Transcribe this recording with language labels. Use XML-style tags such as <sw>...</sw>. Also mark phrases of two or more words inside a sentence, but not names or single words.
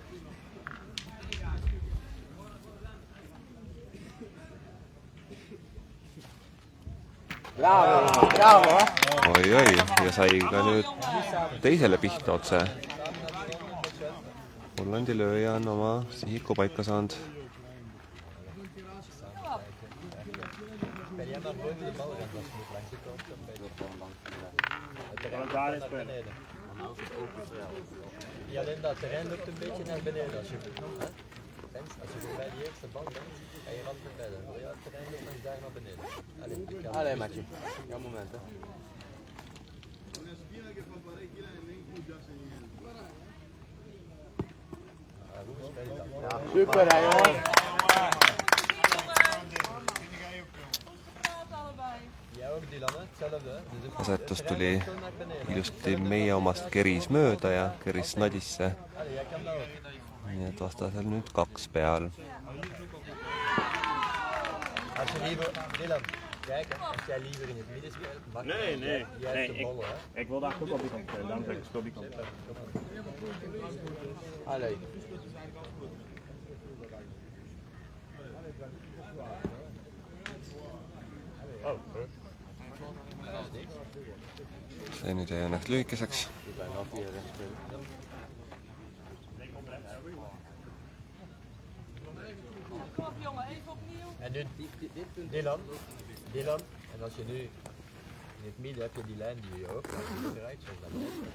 <et>Oi, ja sai ka nüüd teisele pihta otse. Hollandi lööja on oma sihiku paika saanud.</et> <nl>jij maar boven de bal rent als je niet langs de kant komt. Kan het daar eens spelen? Ja, alleen dat terrein loopt een beetje naar beneden als je als je bij die eerste bal bent en je ramt naar beneden. Ja, het terrein loopt langs daar naar beneden. Allee, Matje. Ja, moment hè. Ja, super hè jongen. Ja, ook Dylan, hetzelfde.</nl> <et>Asetus tuli ilusti meie omast keris mööda ja keris Nadisse. Nii et vastasel nüüd 2 peal.</et> <nl>Als je liever, Dylan, kijk, als jij liever in het midden speelt, mag Nee. jij hebt de ballen, hè? Ik wil daar ook op die kant spelen. Daarom zeg ik speel die kant. Allee.</nl> <et>See nüüd jäi õnneks lühikeseks.</et> <nl>Kom op jongen, even opnieuw. En nu Dylan, en als je nu in het midden heb je die lijn die je ook eruit zoals dat speelt.</nl>